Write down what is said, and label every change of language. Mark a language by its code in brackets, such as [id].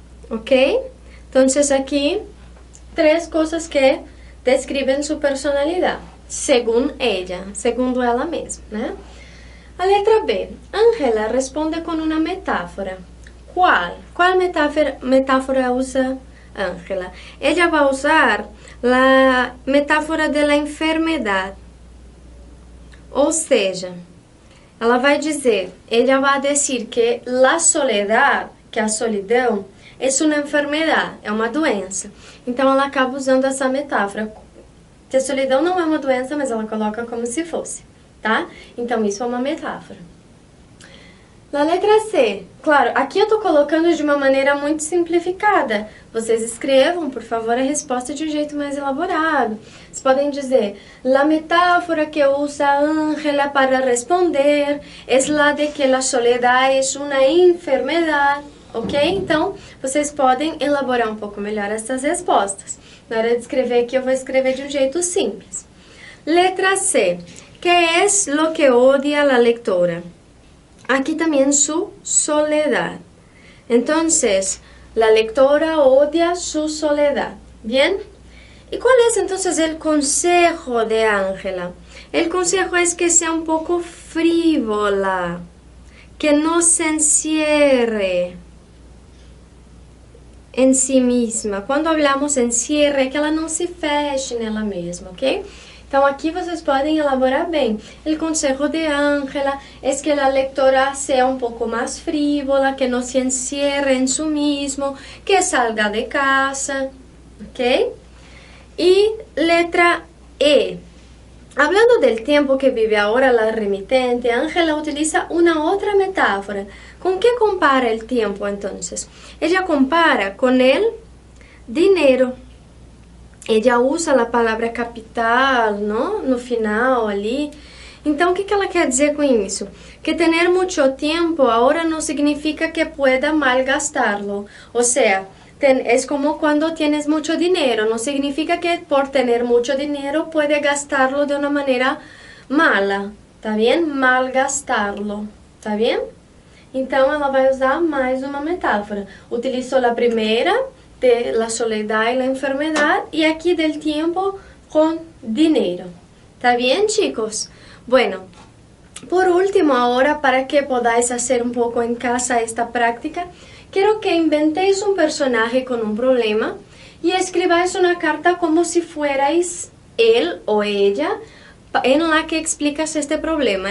[es] ¿Ok? Entonces aquí, 3 cosas que describen su personalidad, según ella, [pt] segundo ela mesma, né? A letra B. [es] Ángela responde con una metáfora. ¿Cuál? ¿Cuál metáfora usa Ángela? Ella va a usar la metáfora de la enfermedad. [pt] Ou seja, ela vai dizer, [es] ella va a decir que la soledad, [pt] que a solidão, é uma enfermidade, é uma doença. Então, ela acaba usando essa metáfora. Que a solidão não é uma doença, mas ela coloca como se fosse, tá? Então, isso é uma metáfora. Na letra C, claro, aqui eu estou colocando de uma maneira muito simplificada. Vocês escrevam, por favor, a resposta de um jeito mais elaborado. Vocês podem dizer, [es] la metáfora que usa Ángela para responder es la de que la soledad es una enfermedad. Ok? [pt] Então, vocês podem elaborar um pouco melhor essas respostas. Na hora de escrever aqui, eu vou escrever de um jeito simples. Letra C. [es] ¿Qué es lo que odia la lectora? Aquí también su soledad. Entonces, la lectora odia su soledad. ¿Bien? ¿Y cuál es entonces el consejo de Ángela? El consejo es que sea un poco frívola, que no se encierre [pt] em si mesma. Quando hablamos encierre, é que ela não se feche nela mesma, ok? Então, aqui vocês podem elaborar bem. O consejo de Ángela é que a lectora seja um pouco mais frívola, que não se encierre em si mesmo, que [es] salga de casa, [pt] ok? E letra E. [es] Hablando del tiempo que vive ahora la remitente, Ángela utiliza una otra metáfora. ¿Con qué compara el tiempo entonces? Ella compara con el dinero. Ella usa [pt] a palavra capital, não? No final ali. Então, o que ela quer dizer com isso? Que ter muito tempo agora não significa que [es] pueda malgastarlo. [pt] Ou seja, [es] es como cuando tienes mucho dinero, no significa que por tener mucho dinero puede gastarlo de una manera mala, ¿está bien? Malgastarlo, ¿está bien? [pt] Então, ela vai usar mais uma metáfora. Utilizou a primeira, [es] de la soledad y la enfermedad, y aquí del tiempo con dinero. ¿Está bien, chicos? Bueno, por último, ahora para que podáis hacer un poco en casa esta práctica, quiero que inventéis un personaje con un problema y escribáis una carta como si fuerais él o ella en la que explicas este problema.